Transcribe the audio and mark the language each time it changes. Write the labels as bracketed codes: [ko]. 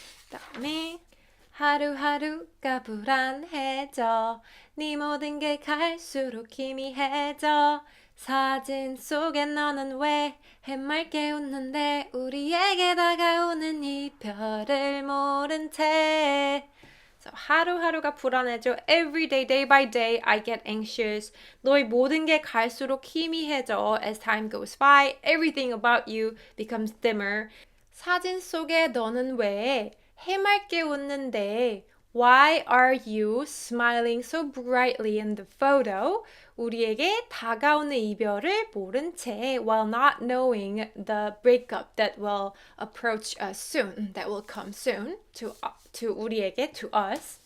[ko] 그다음에 하루하루가 불안해져 네 모든 게 갈수록 희미해져 사진 속에 너는 왜 해맑게 웃는데 우리에게 다가오는 이별을 모른 채 So, 하루하루가 불안해져. [en] Every day, day by day, I get anxious. [ko] 너의 모든 게 갈수록 희미해져. [en] As time goes by, everything about you becomes dimmer. [ko] 사진 속에 너는 왜 해맑게 웃는데? [en] Why are you smiling so brightly in the photo? [ko] 우리에게 다가오는 이별을 모른 채 [en] while not knowing the breakup that will approach us soon, that will come soon to [ko] 우리에게, [en] to us.